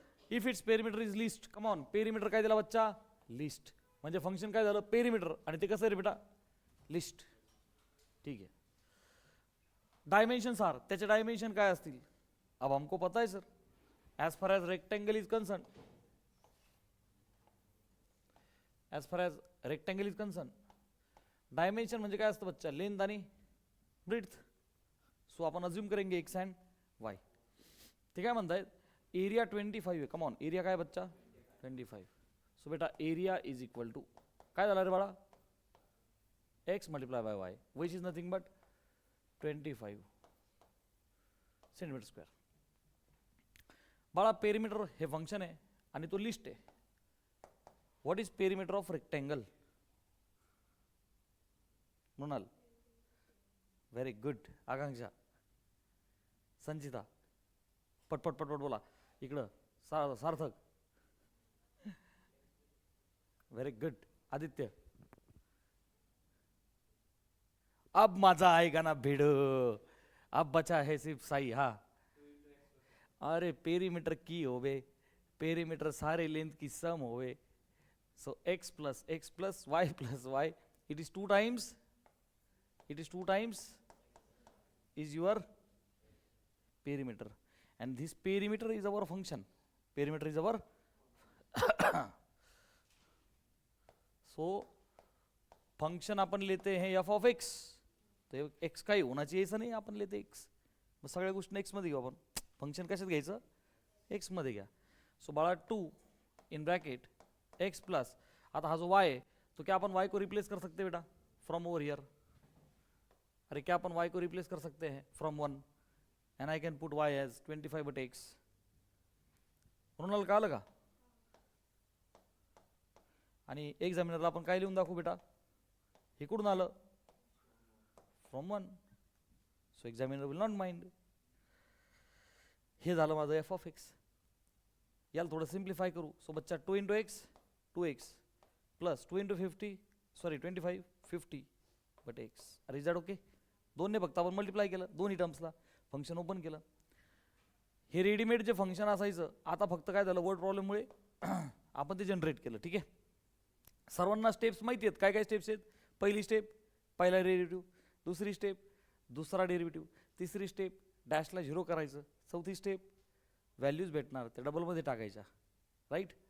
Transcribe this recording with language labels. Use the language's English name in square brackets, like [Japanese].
[English] if its perimeter is least, come on, [Marathi] perimeter काय दिला बच्चा? लिस्ट. म्हणजे फंक्शन काय झालं? पेरिमीटर. आणि ते कसं रे बेटा? लिस्ट. [Hindi] ठीक है, [Marathi] डायमेंशन आर, त्याचे डायमेंशन काय असतील? [Hindi] अब हमको पता है sir, [English] as far as rectangle is concern, as far as rectangle is concern, [Marathi] dimension म्हणजे काय असतं बच्चा? लेंथ आणि ब्रीथ. सो आपण अज्यूम करेंगे एक्स अँड वाय. ते काय म्हणतायत? एरिया 25 आहे. कम ऑन, एरिया काय बच्चा? 25. सो बेटा एरिया इज इक्वल टू काय झालं रे बाळा? [English] X multiply by Y, which is nothing but 25 centimetre square. [Marathi] बाळा पेरिमीटर हे फंक्शन आहे आणि तो लिस्ट आहे. [English] What is perimeter of rectangle? [Marathi] Mrinal, very good. आकांक्षा, संचिता, पटपट पटपट बोला. इकडं सार्थक, व्हेरी गुड. [Hindi] आदित्य, अब मजा आएगा ना भिड़, अब बचा है सिर्फ साई. [Punjabi] हा, अरे पेरीमीटर की होवे, पेरीमीटर सारे लेंथ की सम होवे. [English] So x plus y plus y, it is 2 times, it is 2 times is your perimeter, and this perimeter is our function. Perimeter is our [Hindi] so function अपन लेते हैं f of x. तो x काही होना चाहिए ऐसा नहीं, अपन लेते x. [Marathi] मग सगळ्या गोष्टी x मध्ये घेऊ आपण. फंक्शन कशात घ्यायचं? x मध्ये घ्या. सो बाळा 2 इन ब्रैकेट x प्लस, आता हा जो y है तो क्या अपन y को रिप्लेस कर सकते हैं बेटा? [English] From over here. [Hindi] अरे क्या अपन y को रिप्लेस कर सकते हैं? [English] From 1, and I can put y as 25 but x. [Marathi] Mrinal का आलं का? आणि एक्झामिनरला आपण काय लिहून दाखवू बेटा? हे कुठून आलं? From 1. [English] So examiner will not mind. [Marathi] हे झालं माझं f ऑफ x. याला थोडं सिम्प्लिफाय करू. सो बच्चा 2 into x 2x plus 2 into 50, sorry 25 50 but x. [English] अरे is that okay? [Marathi] दोनने फक्त आपण मल्टिप्लाय केलं दोन्ही टर्म्सला, फंक्शन ओपन केलं. हे रेडीमेड जे फंक्शन असायचं, आता फक्त काय झालं? वर्ड प्रॉब्लेममुळे आपण ते जनरेट केलं. ठीक आहे, सर्वांना स्टेप्स माहिती आहेत. काय काय स्टेप्स आहेत? पहिली स्टेप पहिला डेरिव्हेटिव्ह, दुसरी स्टेप दुसरा डेरिव्हेटिव्ह, तिसरी स्टेप डॅशला 0 करायचं, चौथी स्टेप व्हॅल्यूज भेटणार ते डबलमध्ये टाकायच्या, राईट.